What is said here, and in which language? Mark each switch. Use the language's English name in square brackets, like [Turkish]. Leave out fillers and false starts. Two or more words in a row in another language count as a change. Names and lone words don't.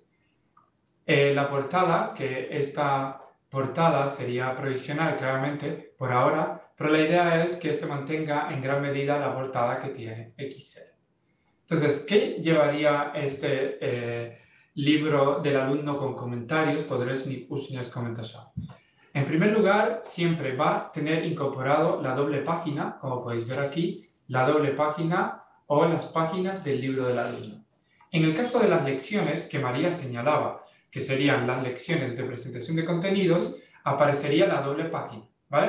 [Spanish] La portada, que esta portada sería provisional claramente por ahora, pero la idea es que se mantenga en gran medida la portada que tiene XL. Entonces, ¿qué llevaría este libro del alumno con comentarios? [Polish] Podreznik ucznia z komentarzami. [Spanish] En primer lugar, siempre va a tener incorporado la doble página, como podéis ver aquí, la doble página o las páginas del libro del alumno. En el caso de las lecciones que María señalaba, que serían las lecciones de presentación de contenidos, aparecería la doble página, ¿vale?